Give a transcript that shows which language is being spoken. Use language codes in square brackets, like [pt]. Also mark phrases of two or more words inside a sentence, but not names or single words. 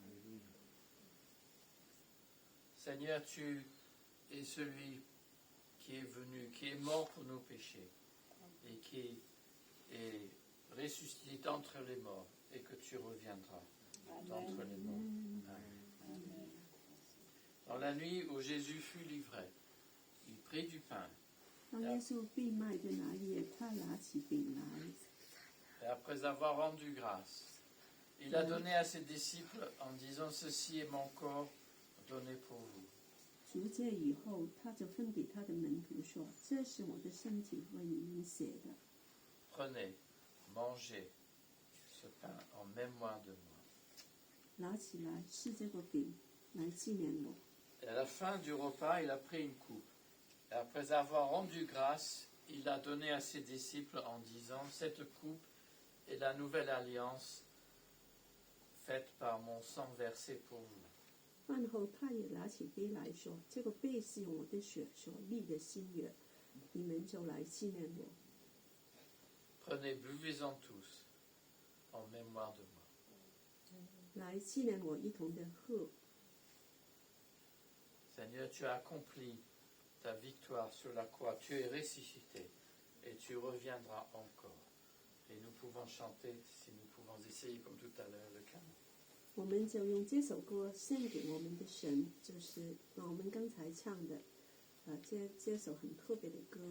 [fr] Seigneur, tu es celui qui est venu, qui est mort pour nos péchés et qui est ressuscité d'entre les morts et que tu reviendras d'entre les morts. Amen. Dans la nuit où Jésus fut livré, il prit du pain. [zh] 当耶稣被卖的那一夜，他拿起饼来， [fr] Et après avoir rendu grâce, il a donné à ses disciples en disant « Ceci est mon corps donné pour vous. [zh] 赎罪以后，他就分给他的门徒说：“这是我的身体，为你们写的。 [fr] Prenez, mangez ce pain en mémoire de moi. » [zh] 拿起来吃这个饼，来纪念我。 [fr] Et à la fin du repas, il a pris une coupe. Et après avoir rendu grâce, il l'a donnée à ses disciples en disant « Cette coupe est la nouvelle alliance faite par mon sang versé pour vous. » [zh] 饭后，他也拿起杯来说：“这个杯是用我的血所立的新约，你们就来纪念我。 [fr] Prenez, buvez-en tous en mémoire de moi. » [zh] 来纪念我，一同的喝。 [fr] Seigneur, tu as accompli ta victoire sur la croix, tu es ressuscité et tu reviendras encore. Et nous pouvons chanter, si nous pouvons essayer comme tout à l'heure, le canon. [zh] 我们就用这首歌献给我们的神，就是我们刚才唱的，这首很特别的歌。